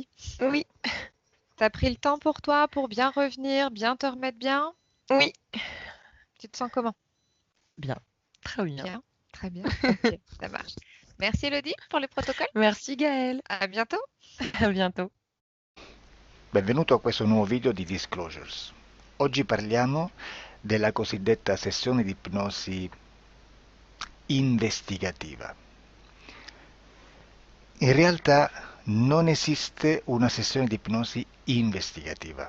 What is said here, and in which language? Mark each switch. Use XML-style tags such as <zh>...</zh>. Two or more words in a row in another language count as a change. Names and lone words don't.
<fr>Oui, T'as pris le temps pour toi, pour bien revenir, bien te remettre bien? oui. Tu te sens comment? Bien, très bien. Bien, très bien. Ok, ça marche. Merci, Elodie, pour le protocole. Merci Gaëlle. À bientôt. À bientôt.</fr> <it>Benvenuto a questo nuovo video di Disclosures. Oggi parliamo della cosiddetta sessione di ipnosi investigativa. In realtà non esiste una sessione di ipnosi investigativa.</it>